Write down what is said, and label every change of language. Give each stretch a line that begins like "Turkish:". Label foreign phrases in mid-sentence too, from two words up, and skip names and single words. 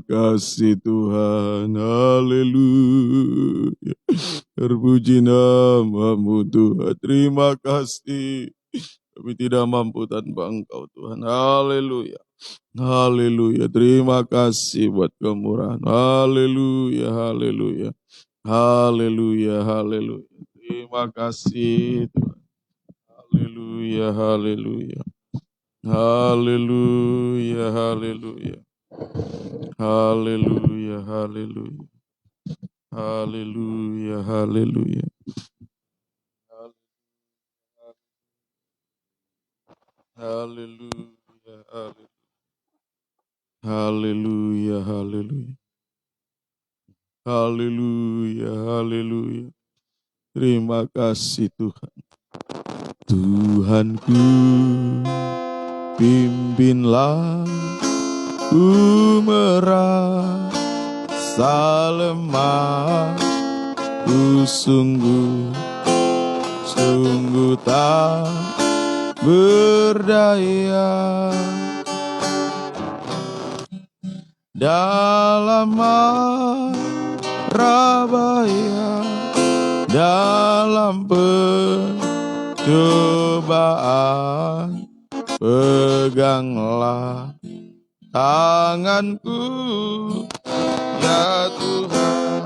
Indonesian: kasih Tuhan, haleluya. Terpuji nama-Mu Tuhan, terima kasih. Kami tidak mampu tanpa Engkau Tuhan, haleluya. Haleluya, terima kasih buat kemurahan, haleluya, haleluya. Haleluya, haleluya. Terima kasih Tuhan. Haleluya, haleluya. Haleluya, haleluya. Haleluya, haleluya. Haleluya, haleluya. Haleluya, haleluya. Haleluya, haleluya. Haleluya, haleluya. Terima kasih Tuhan. Tuhanku, pimpinlah ku merasa lemah, ku sungguh tak berdaya dalam mara bahaya, dalam pencobaan, peganglah tanganku, ya Tuhan.